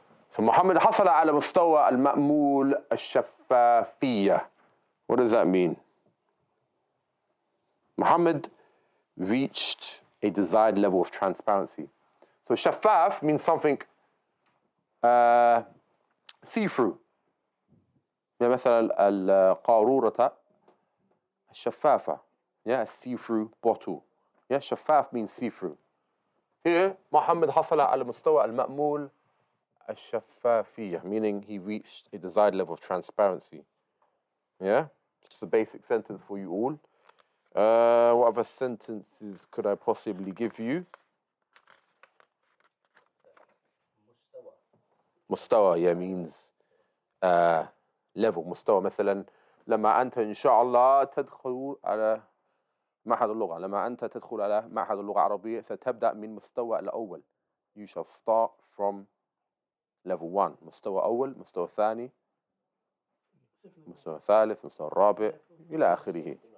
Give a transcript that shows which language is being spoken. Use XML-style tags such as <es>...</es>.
<ar>So Muhammad حصل على مستوى المأمول الشفافية.</ar> <en>What does that mean? Muhammad reached a desired level of transparency. So شفاف means something see-through.</en> <ar>مثلا القارورة الشفافة.</ar> <en>Yeah, a see-through bottle. Yeah, شفاف means see-through. Here, Muhammad</en> <ar>حصل على مستوى المأمول الشفافية,</ar> <en>meaning he reached a desired level of transparency. Yeah, just a basic sentence for you all. What other sentences could I possibly give you? مستوى, yeah, means level.</en> <ar>مستوى مثلا لما أنت إن شاء الله تدخل على معهد اللغة. لما أنت تدخل على معهد اللغة العربية ستبدأ من مستوى الأول.</ar> <en>You shall start from level 1.</en> <ar>مستوى أول, مستوى ثاني, مستوى ثالث, مستوى الرابع إلى آخره.</ar>